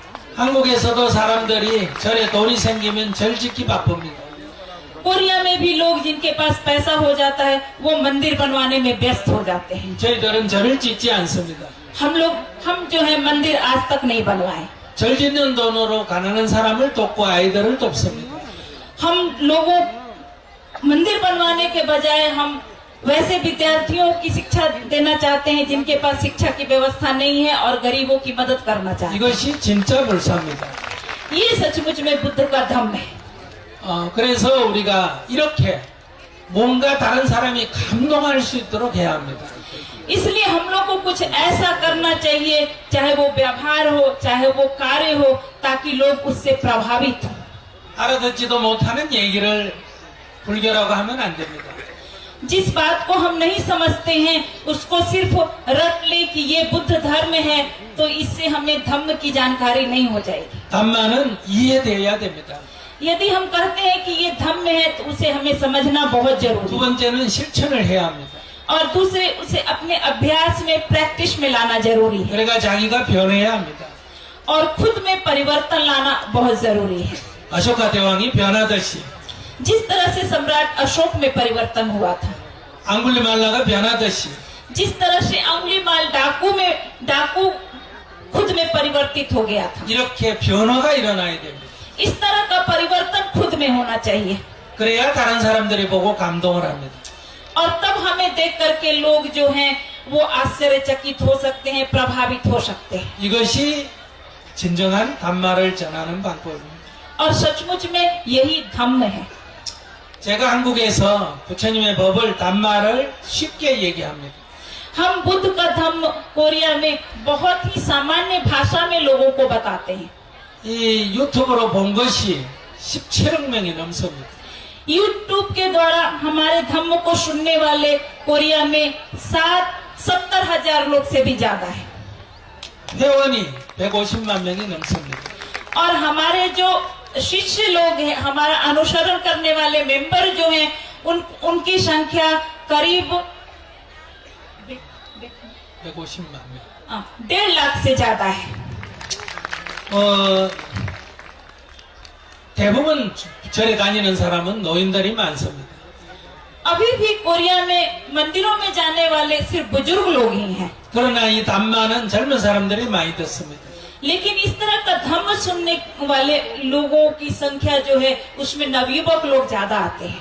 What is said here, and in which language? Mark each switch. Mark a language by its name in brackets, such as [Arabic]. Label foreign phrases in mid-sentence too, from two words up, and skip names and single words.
[Korean] 한국에서도 사람들이 절에 돈이 생기면 절 짓기 바쁩니다. [Hindi] कोरिया में भी लोग जिनके पास पैसा हो जाता है वो मंदिर बनवाने में व्यस्त हो जाते हैं। [Korean] 저희들은 절을 짓지 않습니다. [Hindi] हम जो है मंदिर आज तक नहीं बनवाए। [Korean] 절 짓는 돈으로 가난한 사람을 돕고 아이들을 돕습니다. [Hindi] हम लोगों मंदिर बनवाने के बजाय हम वैसे विद्यार्थियों की शिक्षा देना चाहते हैं जिनके पास शिक्षा की व्यवस्था नहीं है और गरीबों की मदद करना चाहते हैं। [Korean] 이것이 진짜 불사입니다. [Hindi] ये सचमुच में बुद्ध का धम्म है। [Korean] 그래서 우리가 이렇게 뭔가 다른 사람이 감동할 수 있도록 해야 합니다. [Hindi] इसलिए हम लोग को कुछ ऐसा करना चाहिए, चाहे वो व्यवहार हो, चाहे वो कार्य हो, ताकि लोग उससे प्रभावित हो। [Korean] 알아듣지도 못하는 얘기를 불교라고 하면 안 됩니다. [Hindi] जिस बात को हम नहीं समझते हैं उसको सिर्फ रट ले कि ये बुद्ध धर्म है, तो इससे हमें धम्म की जानकारी नहीं हो जाएगी। [Korean] धम्मा는 이해되어야 됩니다. [Hindi] यदि हम कहते हैं कि ये धम्म है तो उसे हमें समझना बहुत जरूरी [Korean] 두 [Hindi] है। [Korean] 번째는 실천을 해야 합니다. [Hindi] और दूसरे उसे अपने अभ्यास में, प्रैक्टिस में लाना जरूरी है। [Korean] 그러니까 자기가 변해야 합니다. [Hindi] और खुद में परिवर्तन लाना बहुत जरूरी है। [Korean] अशोका 대왕이 변하듯이 [Hindi] जिस तरह से सम्राट अशोक में परिवर्तन हुआ था, [Korean] 앙굴리말라가 변하듯이 [Hindi] जिस तरह से अंगुलीमाल डाकू खुद में परिवर्तित हो गया था, [Korean] 이렇게 변화가 일어나야 됩니다. [Hindi] इस तरह का परिवर्तन खुद में होना चाहिए। [Korean] 그래야 다른 사람들이 보고 감동을 합니다. [Hindi] और तब हमें देख करके लोग जो हैं वो आश्चर्यचकित हो सकते हैं, प्रभावित हो सकते हैं। [Korean] 이것이 진정한 담마를 전하는 방법입니다. [Hindi] और सचमुच में यही धम्म है। [Korean] 제가 한국에서 부처님의 법을 담마를 쉽게 얘기합니다. [Hindi] हम बुद्ध का धम्म कोरिया में बहुत ही सामान्य भाषा में लोगों को बताते हैं। [Korean] 이 유튜브로 본 것이 17억 명이 넘습니다. [Hindi] यूट्यूब के द्वारा हमारे धम्म को सुनने वाले कोरिया में 70,000 लोग से भी ज्यादा है। [Korean] 회원이 150만 명이 넘습니다. [Hindi] और हमारे जो शिष्य लोग हैं, हमारा अनुसरण करने वाले मेंबर जो हैं, उनकी संख्या करीब [Korean] 150만 명. [Hindi] 1.5 लाख से ज्यादा है। [Korean] 대부분 절에 다니는 사람은 노인들이 많습니다. [Hindi] अभी भी कोरिया में मंदिरों में जाने वाले सिर्फ बुजुर्ग लोग ही हैं। [Korean] 그러나 이 담마는 젊은 사람들이 많이 듣습니다. [Hindi] लेकिन इस तरह का धम्म सुनने वाले लोगों की संख्या जो है उसमें नवयुवक लोग ज्यादा आते हैं।